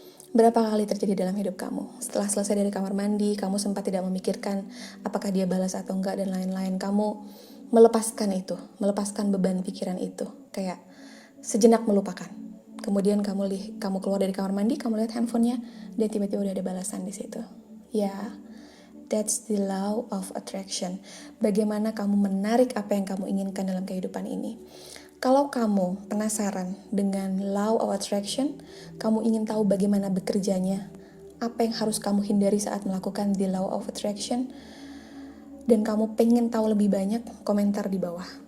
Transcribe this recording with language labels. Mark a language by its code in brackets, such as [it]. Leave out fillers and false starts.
[id] Berapa kali terjadi dalam hidup kamu? Setelah selesai dari kamar mandi, kamu sempat tidak memikirkan apakah dia balas atau enggak dan lain-lain. Kamu melepaskan itu, melepaskan beban pikiran itu, kayak sejenak melupakan. Kemudian kamu keluar dari kamar mandi, kamu lihat handphonenya, dan tiba-tiba udah ada balasan di situ. [en] Ya, that's the law of attraction. [id] Bagaimana kamu menarik apa yang kamu inginkan dalam kehidupan ini. Kalau kamu penasaran dengan law of attraction, kamu ingin tahu bagaimana bekerjanya, apa yang harus kamu hindari saat melakukan the law of attraction, dan kamu pengen tahu lebih banyak, komentar di bawah.